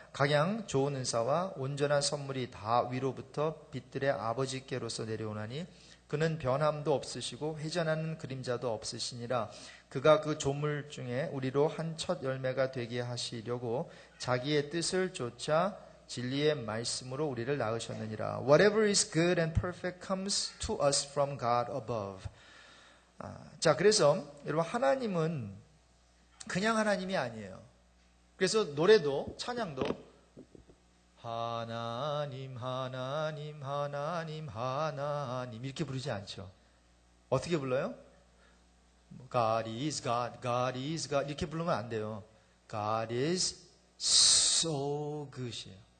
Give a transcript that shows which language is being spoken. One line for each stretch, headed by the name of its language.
Korean: 각양 좋은 은사와 온전한 선물이 다 위로부터 빛들의 아버지께로서 내려오나니 그는 변함도 없으시고 회전하는 그림자도 없으시니라. 그가 그 조물 중에 우리로 한 첫 열매가 되게 하시려고 자기의 뜻을 쫓아 진리의 말씀으로 우리를 낳으셨느니라.
English: Whatever is good and perfect comes to us from God above.
Korean: 자, 그래서 여러분 하나님은 그냥 하나님이 아니에요. 그래서 노래도 찬양도 하나님 하나님 하나님 하나님 이렇게 부르지 않죠. 어떻게 불러요?
English: God is God, God is God
Korean: 이렇게 부르면 안 돼요.
English: God is so good이에요.